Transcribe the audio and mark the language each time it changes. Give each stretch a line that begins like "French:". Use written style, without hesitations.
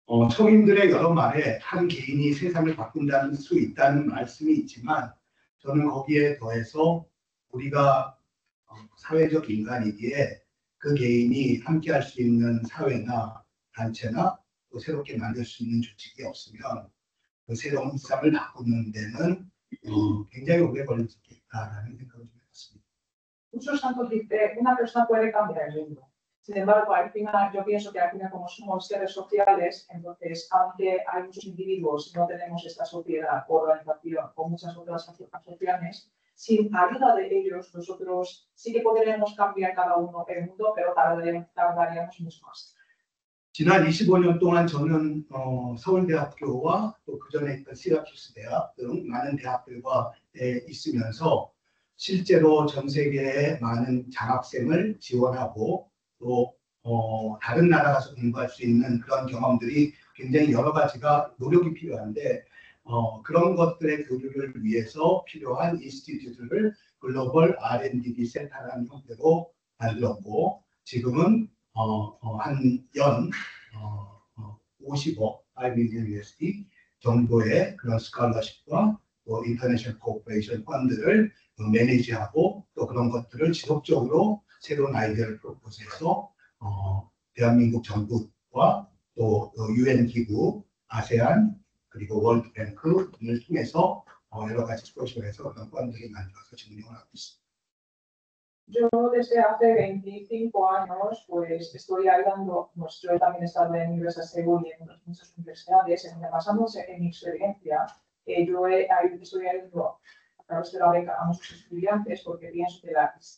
Korean: 성인들의 여러 말에 한 개인이 세상을 바꾼다는 수 있다는 말씀이 있지만 저는 거기에 더해서 우리가 사회적 인간이기에 그 개인이 함께할 수 있는 사회나 단체나 또 새롭게 만들 수 있는 조직이 없으면 그 새로운 일상을 바꾸는 데는 굉장히 오래 걸릴 수 있겠다라는 생각을 좀 해봤습니다.
Spanish: Muchos santos dice, una persona puede cambiar el mundo. Sin embargo, al final, yo pienso que al final, como somos seres sociales, entonces, aunque hay muchos individuos, no tenemos esta sociedad, organización o muchas otras asociaciones, sin ayuda de ellos, nosotros sí que podremos cambiar cada uno el mundo, pero tardaríamos mucho más.
Korean: 지난 25년 동안 저는 서울대학교와 또 그전에 있던 시라큐스 대학 등 많은 대학들과 있으면서 실제로 전 세계의 많은 장학생을 지원하고 또 다른 나라 가서 공부할 수 있는 그런 경험들이 굉장히 여러 가지가 노력이 필요한데 그런 것들의 교류를 위해서 필요한 인스티튜트를 글로벌 R&D 센터라는 형태로 만들었고 지금은 한 연 50억 $5 정도의 그런 스칼러십과 또 인터내셔널 코퍼레이션 펀드를 매니지하고 또 그런 것들을 지속적으로 새로운 아이디어를 프로포즈해서 대한민국 정부와 또 UN 기구, 아세안 그리고 월드뱅크 등을 통해서 여러 가지 스포츠를 해서 그런 펀드를 만들어서 지금 운영하고 있습니다.
Spanish: Yo desde hace 25 años pues estoy ayudando, yo también he estado en Universidad de Seúl y en muchas universidades, en basándose en mi experiencia, yo estoy ayudando a través de la beca a muchos estudiantes porque pienso que la